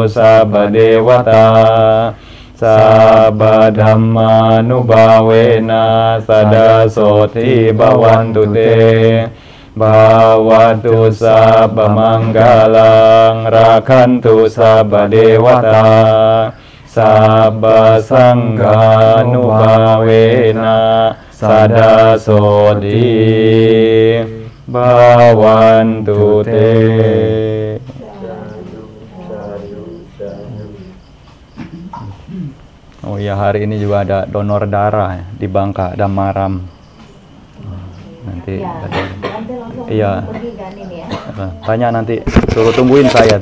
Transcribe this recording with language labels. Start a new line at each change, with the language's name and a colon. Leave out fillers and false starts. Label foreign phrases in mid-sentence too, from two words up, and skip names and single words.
Pali: sabba dewata Sabba dhamma nubawena Sadasoti bawantu te Bawatu sabba manggalang Rakantu sabba dewata Sabba sangha nubawena Sadasoti bawantu te.
Indonesian: Oh ya, hari ini juga ada donor darah di Bangka Damaram. Nanti ada. Iya. Tanya nanti, suruh tungguin saya.